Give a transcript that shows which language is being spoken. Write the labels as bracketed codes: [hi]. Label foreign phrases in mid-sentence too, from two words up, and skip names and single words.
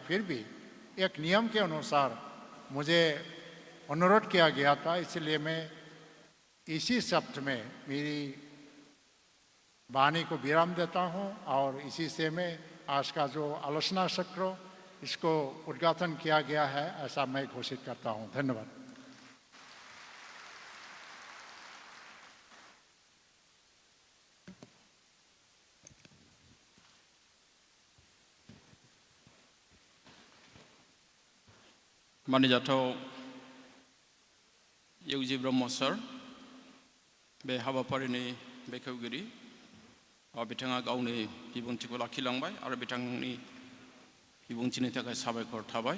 [hi] फिर भी एक नियम के अनुसार मुझे अनुरोध किया गया था, इसलिए मैं इसी शब्द में मेरी वाणी को विराम देता हूँ और इसी से मैं आज का जो आलोचना चक्र इसको उद्घाटन किया गया है ऐसा मैं घोषित करता हूँ। धन्यवाद। [brx] मानिजाथाव इउजि ब्रह्म सर, बे हाबाफारिनि बेखेवगिरि, बिथाङा गावनि बिबुंथिखौ लाखिलांबाय आरो बिथांनि बिबुंथिनि थाखाय साबायखर थाबाय।